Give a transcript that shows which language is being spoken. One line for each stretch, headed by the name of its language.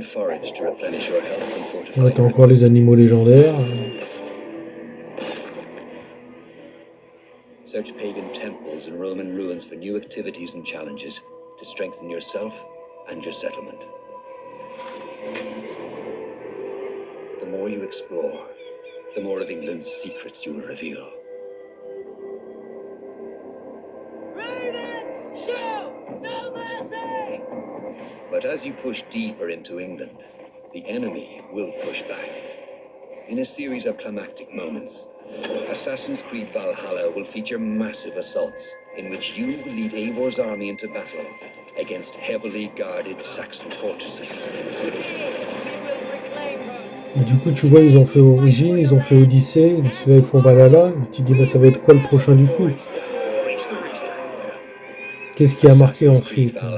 French: Ouais, t'as encore les animaux légendaires.
English: Search pagan temples and Roman ruins for new activities and challenges to strengthen yourself and your settlement. The more you explore, the more of England's secrets you will reveal. Ravens, shoot! No mercy! But as you push deeper into England, the enemy will push back. In a series of climactic moments, Assassin's Creed Valhalla will feature massive assaults in which you will lead Eivor's army into battle against heavily guarded Saxon fortresses.
French: Du coup, tu vois, ils ont fait Origin, ils ont fait Odyssey, là ils font Valhalla, et tu te dis, bah, ça va être quoi le prochain du coup? Qu'est-ce qui a marqué ensuite?